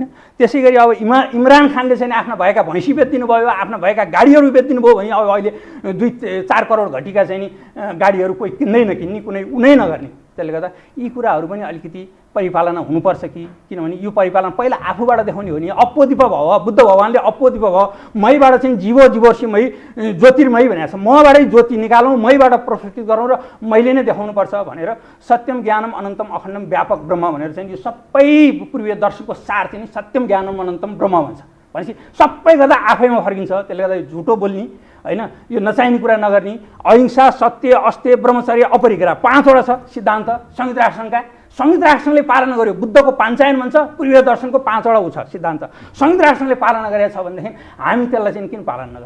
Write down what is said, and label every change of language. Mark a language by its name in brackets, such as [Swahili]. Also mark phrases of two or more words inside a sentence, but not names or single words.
[Nepali] त्यसै गरी अब इमरान खानले चाहिँ आफ्ना भएका भैँसी बेचिदिनु भयो, आफ्ना भएका गाडीहरू बेचिदिनु भयो भने अब अहिले 2-4 करोड घटीका चाहिँ नि गाडीहरू कोही किन्दै नकिन्ने, कुनै उनै नगर्ने। त्यसले गर्दा यी कुराहरू पनि अलिकति परिपालना हुनुपर्छ कि, किनभने यो परिपालना पहिला आफूबाट देखाउने हो नि। [Pali] अप्पोदिप भव, [Nepali] बुद्ध भगवान्ले [Pali] अप्पोदिप भव, [Nepali] मैबाट चाहिँ जीवो जीवोर्षिमय ज्योतिर्मय भनेको छ, मबाटै ज्योति निकालौँ, मैबाट प्रस्तुत गरौँ र मैले नै देखाउनुपर्छ भनेर [Sanskrit] सत्यम ज्ञानम अनन्तम अखण्डम व्यापक ब्रह्म [Nepali] भनेर चाहिँ यो सबै पूर्वीय दर्शनको सार चाहिँ [Sanskrit] सत्यम ज्ञानम अनन्तम ब्रह्म [Nepali] भन्छ। भनेपछि सबै गर्दा आफैमा फर्किन्छ। त्यसले गर्दा झुटो बोल्ने होइन, यो नचाहिने कुरा नगर्ने, अहिंसा, सत्य, अस्तेय, ब्रह्मचर्य, अपरिग्रह 5वटा छ सिद्धान्त संयुक्त राष्ट्रसङ्घका। संयुक्त राष्ट्रसङ्घले पालना गर्यो, बुद्धको पाञ्चायन भन्छ, पूर्वीय दर्शनको 5वटा ऊ छ सिद्धान्त। संयुक्त राष्ट्रसङ्घले पालना गरेको छ भनेदेखि हामी त्यसलाई चाहिँ किन पालना नगर्ने?